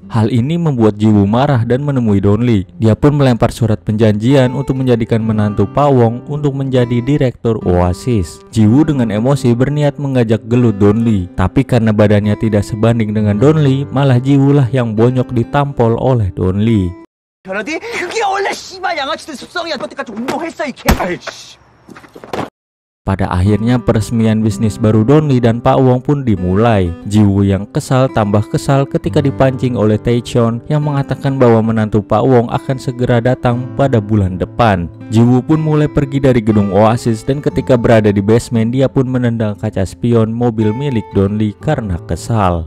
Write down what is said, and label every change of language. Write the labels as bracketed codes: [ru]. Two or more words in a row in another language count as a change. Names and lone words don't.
[id] Hal ini membuat Ji-woo marah dan menemui Donlie. Dia pun melempar surat perjanjian untuk menjadikan menantu Pak Wong untuk menjadi direktur Oasis. Ji-woo dengan emosi berniat mengajak gelut Donlie, tapi karena badannya tidak sebanding dengan Donlie, malah Ji-woo lah yang bonyok ditampol oleh Donlie. [ko] 그게 원래 씨발 양아치들 습성이야. 그때까지 운동했어 이 개. 아이씨. [id] Pada akhirnya peresmian bisnis baru Donlie dan Pak Wong pun dimulai. Ji-woo yang kesal tambah kesal ketika dipancing oleh Taecheon yang mengatakan bahwa menantu Pak Wong akan segera datang pada bulan depan. Ji-woo pun mulai pergi dari gedung Oasis dan ketika berada di basement dia pun menendang kaca spion mobil milik Donlie karena kesal.